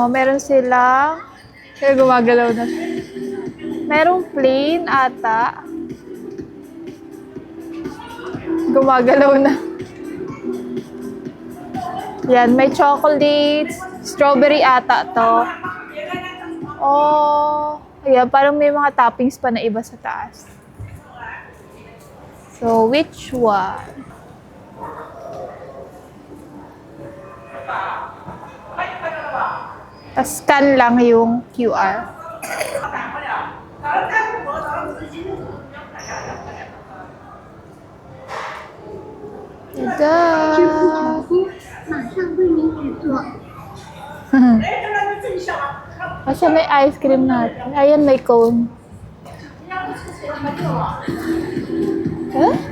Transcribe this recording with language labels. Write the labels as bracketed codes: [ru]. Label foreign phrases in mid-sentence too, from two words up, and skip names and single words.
[tl] Meron silang... Kaya gumagalaw na. Merong plain ata. Gumagalaw na. Yan, may chocolates. Strawberry ata to. Oh, ayan, parang may mga toppings pa na iba sa taas. [en] So, which one? [tl] Scan lang yung QR. Tada! [zh] 马上为您制作。 [tl] Kasi may [en] ice cream [tl] natin. Ayan, may cone. Huh?